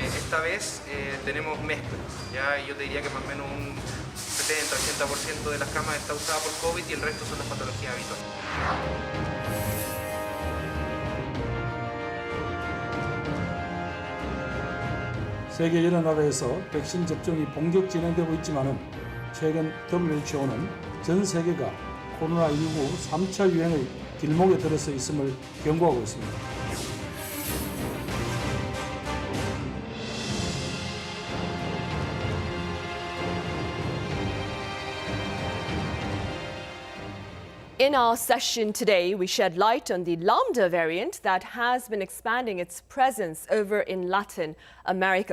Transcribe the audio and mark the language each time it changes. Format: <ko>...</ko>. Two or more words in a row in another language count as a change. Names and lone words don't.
<es>esta vez tenemos mezclas, ¿ya? Yo te diría que más o menos un 70-80% de las camas está usada por COVID y el resto son las patologías habituales.</es> <ko>세계 여러 나라에서 백신 접종이 본격 진행되고 있지만은 최근 WHO는 전 세계가 코로나19 3차 유행의 길목에 들어서 있음을 경고하고 있습니다.</ko> <en>In our session today, we shed light on the Lambda variant that has been expanding its presence over in Latin America.</en>